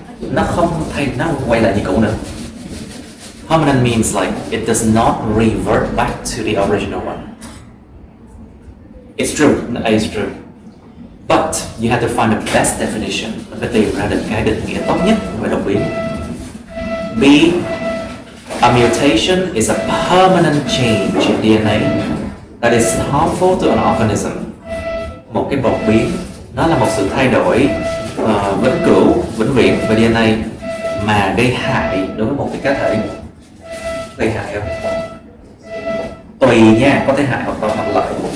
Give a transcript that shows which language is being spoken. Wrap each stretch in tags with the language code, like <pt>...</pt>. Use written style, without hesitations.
<vi>nó không quay lại như cũ nữa.</vi> <en>Permanent means like it does not revert back to the original one. It's true, it's true. But you have to find the best definition.</en> <vi>Phải tìm ra được cái định nghĩa tốt nhất về đột biến.</vi> <en>B. A mutation is a permanent change in DNA that is harmful to an organism.</en> <vi>Một cái đột biến, nó là một sự thay đổi vĩnh cửu, vĩnh viễn về DNA mà gây hại đối với một cái cá thể. Gây hại không? Tùy nha, có thể hại hoặc lợi.</vi>